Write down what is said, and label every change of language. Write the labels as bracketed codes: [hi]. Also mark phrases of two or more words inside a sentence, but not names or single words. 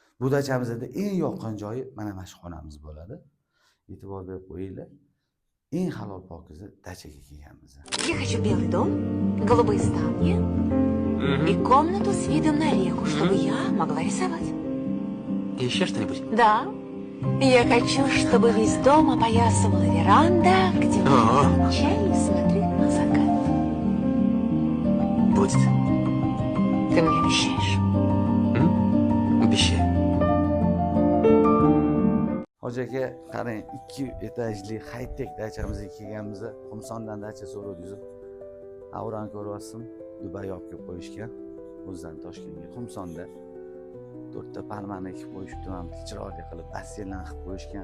[uz] Bu dachamizda eng yoqqan joyi mana shu xonamiz bo'ladi. E'tibor berib qo'yinglar. Eng halol pokiza dachaga kelganmiz. [ru] Я хочу белый дом, голубые ставни и комнату с видом на реку, чтобы я могла рисовать. И еще что-нибудь? Да. Я хочу, чтобы весь дом опоясывала веранда, где можно пить чай и смотреть на закат. Будет. Ты мне обещаешь? Обещаю. [uz] Hoca aka, qarang, 2 etajli high-tech dachamizga kelganmiz. Qumsondan dacha so'radingiz. Avrani ko'ryapsizmi? Dubay olib kelib qo'yishgan. O'zidan Toshkentga Qumsonda 4 ta palmani ekib qo'yishibdi, ham chiroyli qilib basseynlarni qilib qo'yishgan.